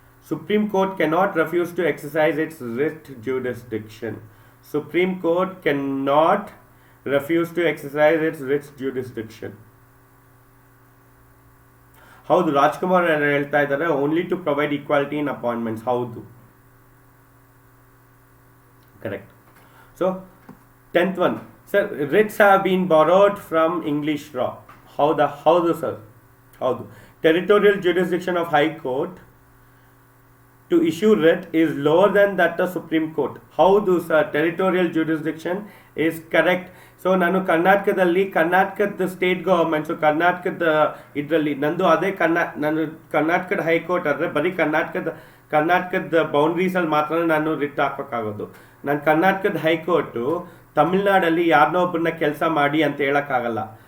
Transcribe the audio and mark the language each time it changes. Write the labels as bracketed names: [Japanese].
[English] Supreme Court cannot refuse to exercise its writ jurisdiction. Supreme Court cannot refuse to exercise its writ jurisdiction. [Kannada] ಹೌದು, ರಾಜ್ಕುಮಾರ್ ಹೇಳ್ತಾ ಇದ್ದಾರೆ [English] Only to provide equality in appointments. [Kannada] ಹೌದು, correct. [English] So 10th one, sir, writs have been borrowed from English law. [Kannada] Howdu sir? Howdu? [English] Territorial jurisdiction of High Court to issue writ is lower than that of Supreme Court. [Kannada] Howdu sir? [English] Territorial jurisdiction is correct. [Kannada] So ನಾನು ಕರ್ನಾಟಕದಲ್ಲಿ ಕರ್ನಾಟಕದ state government, so ಕರ್ನಾಟಕದ ಇದರಲ್ಲಿ ನಂದು ಅದೇ ನಾನು ಕರ್ನಾಟಕದ high court ಆದರೆ ಬರೀ ಕರ್ನಾಟಕದ ಬೌಂಡ್ರೀಸಲ್ಲಿ ಮಾತ್ರ ನಾನು ರಿಟ್ ಹಾಕೋಕ್ಕಾಗೋದು. ನಾನು ಕರ್ನಾಟಕದ ಹೈಕೋರ್ಟು ತಮಿಳ್ನಾಡಲ್ಲಿ ಯಾರನ್ನೋ ಒಬ್ಬರನ್ನ ಕೆಲಸ ಮಾಡಿ ಅಂತ ಹೇಳೋಕ್ಕಾಗಲ್ಲ.